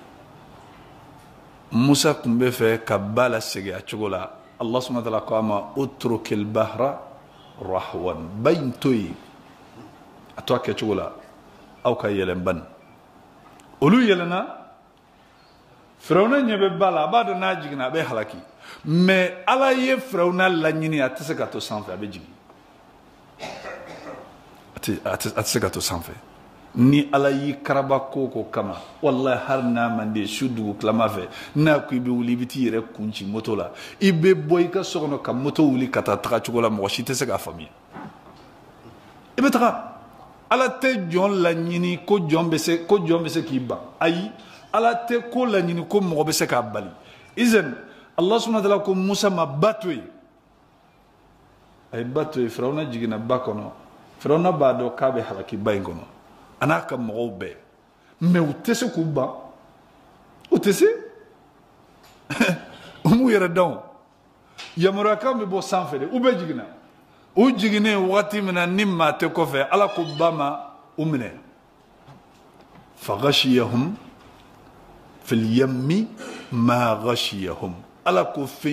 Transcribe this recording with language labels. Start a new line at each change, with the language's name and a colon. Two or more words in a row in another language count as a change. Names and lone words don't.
Bambara: musa tun bɛ fɛ ka ba lasegin a cogo la
Arabic: الله سبحانه وتعالى
Bambara: ko a ma
Arabic: اترك البحر رهوا
Bambara: ba in to yen a to a kɛcogo la aw ka yɛlɛn bani olu yɛlɛnna firawuna ɲɛ bɛ ba la a b'a dɔn n'a jiginna a bɛ halaki mais ala ye firawuna laɲini a tɛ se ka to sanfɛ a bɛ jigin a tɛ se ka to sanfɛ ni ala y'i karaba ko ko kama wallahi hali n'a man di su dugu tilama fɛ n'a ko i bɛ wuli i bɛ t'i yɛrɛ kun ci moto la i bɛ bɔ i ka so kɔnɔ ka moto wuli ka taa tagacogo la mɔgɔ si tɛ se k'a faamuya i bɛ taga ala tɛ jɔn laɲini ko jɔn bɛ se k'i ban ayi ala tɛ ko laɲini ko mɔgɔ bɛ se k'a bali izan
Arabic: الله سبحانه وتعالى
Bambara: ko musa ma ba to yen a ye ba to yen firawuna jiginna ba kɔnɔ firawuna b'a dɔn k'a bɛ halaki ba in kɔnɔ a n'a ka mɔgɔw bɛɛ mais u tɛ se k'u ban u tɛ se u m'u yɛrɛ dɔn yamaruyakan bɛ bɔ sanfɛ de u bɛɛ jiginna u jiginnen wagati min na ni maa tɛ kɔfɛ ala ko ba ma u minɛ
Arabic: فغشيهم في اليم ما غشيهم
Bambara: ala ko fɛn